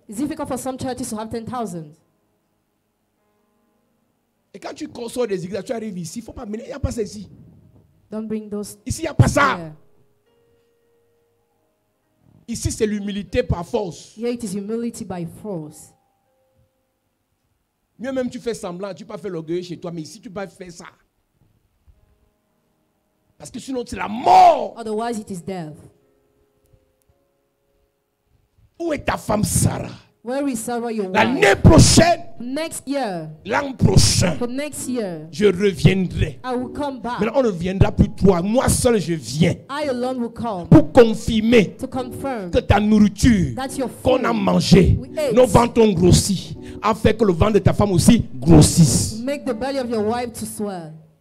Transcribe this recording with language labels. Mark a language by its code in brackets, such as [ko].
[en] It's difficult for some churches to have 10,000. [fr] Et quand tu consommes des églises, tu arrives ici, il ne faut pas mener, il n'y a pas ça ici. [en] Don't bring those. [fr] Ici, il n'y a pas ça. Yeah. Ici, c'est l'humilité par force. [en] Here it is humility by force. [fr] Mieux même tu fais semblant, tu peux pas faire l'orgueil chez toi, mais ici, tu peux pas faire ça. Parce que sinon, c'est la mort. [en] Otherwise, it is death. [fr] Où est ta femme Sarah? [en] Where is Sarah, your wife? [fr] L'année prochaine, [en] next year, [fr] l'an prochain, [en] for next year, [fr] je reviendrai. [en] I will come back. [fr] Maintenant, on ne viendra plus toi. Moi seul, je viens. [en] I alone will come. [fr] Pour confirmer [en] To confirm [fr] que ta nourriture [en] that your food [fr] qu'on a mangée, nos ventres ont grossi, a fait que le ventre de ta femme aussi grossisse. [en] Make the belly of your wife to swell.